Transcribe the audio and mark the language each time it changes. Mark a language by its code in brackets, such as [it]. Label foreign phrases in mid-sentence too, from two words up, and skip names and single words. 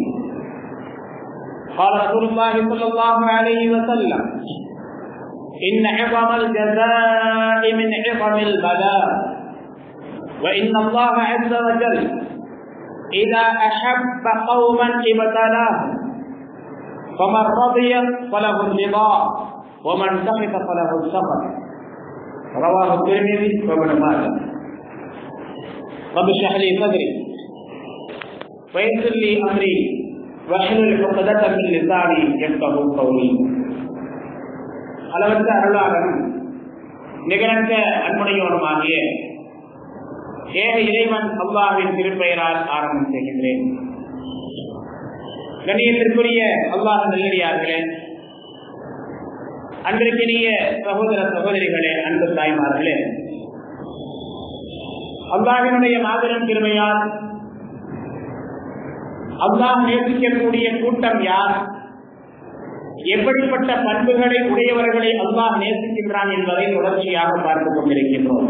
[ar] قال رسول الله صلى الله عليه وسلم: إن عظم الجزاء من عظم البلاء، وإن الله عز وجل إذا أحب قوما ابتلاهم، فمن رضي فله الرضا ومن سخط فله السخط. رواه الترمذي وابن ماجه. رب اشرح لي صدري ويسر لي أمري واحلل عقدة من لساني يفقهوا قولي. [ta] அளவற்ற அருளாளனும் நிகரற்ற அன்புடையோனுமாகிய ஏக இறைவன் அல்லாஹ்வின் திருப்பெயரால் ஆரம்பம் செய்கின்றேன். கண்ணியத்திற்குரிய அல்லாஹ் நல்லடியார்களே, அன்பிற்கினிய சகோதர சகோதரிகளே, அன்பு தாய்மார்களே, அல்லாஹ்வினுடைய மாபெரும் கிருபையால் அல்லாஹ் நேசிக்கக்கூடிய கூட்டம் யார், எப்படிப்பட்ட பண்புகளை உடையவர்களை அல்லாஹ் நேசிக்கின்றான் என்பதை தொடர்ச்சியாக பார்த்துக் கொண்டிருக்கின்றோம்.